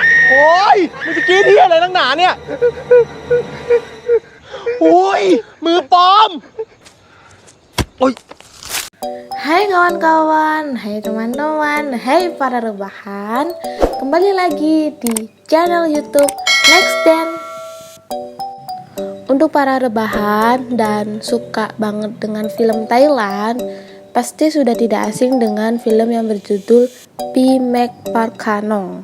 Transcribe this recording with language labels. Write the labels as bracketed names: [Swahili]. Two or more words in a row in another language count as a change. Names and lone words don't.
[Thai] โอ้ยมึงจะกรี๊ดที่อะไรนักหนาเนี่ยโอ้ยมือปลอมโอ้ย [Indonesian] Hai kawan-kawan, hai teman-teman, hai para rebahan. Kembali lagi di channel YouTube Next Dance. Untuk para rebahan dan suka banget dengan film Thailand, pasti sudah tidak asing dengan film yang berjudul Pimek Parkhanong.